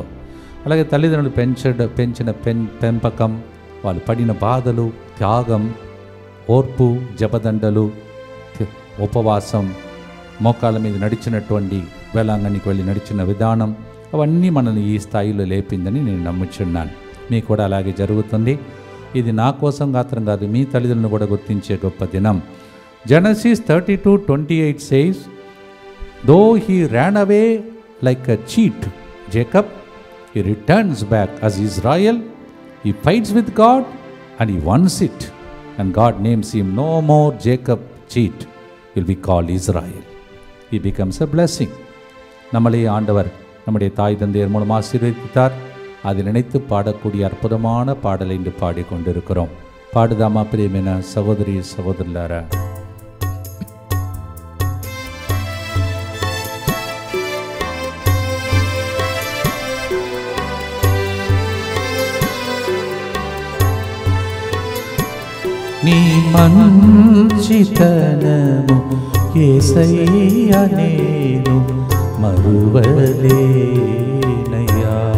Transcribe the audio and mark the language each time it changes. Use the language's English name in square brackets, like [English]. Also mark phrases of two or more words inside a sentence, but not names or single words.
[Telugu] అలాగే తల్లిదండ్రులు పెంచిన పెంపకం, వాళ్ళు పడిన బాధలు, త్యాగం, ఓర్పు, జపదండలు, ఉపవాసం, మోకాళ్ళ మీద నడిచినటువంటి వేలాంగణికి వెళ్ళి నడిచిన విధానం, అవన్నీ మనల్ని ఈ స్థాయిలో లేపిందని నేను నమ్ముచున్నాను. మీకు కూడా అలాగే జరుగుతుంది. ఇది నా కోసం మాత్రం కాదు, మీ తల్లిదండ్రులను కూడా గుర్తించే గొప్ప దినం. [English] Genesis 32:28 says, though he ran away like a cheat, Jacob, he returns back as Israel. He fights with God and he wants it. And God names him no more Jacob cheat. He will be called Israel. He becomes a blessing. [Tamil] நம்மளே ஆண்டவர் நம்முடைய தாய் தந்தையர் மூலம் ஆசீர்வதித்தார். அதை நினைத்து பாடக்கூடிய அற்புதமான பாடலை இன்று பாடிக்கொண்டிருக்கிறோம். [Telugu] పాడుదామా ప్రియమైన సహోదరి సహోదరులారా? నీ మంచితనము యేసయ్య నేను మరువలేనయ్యా.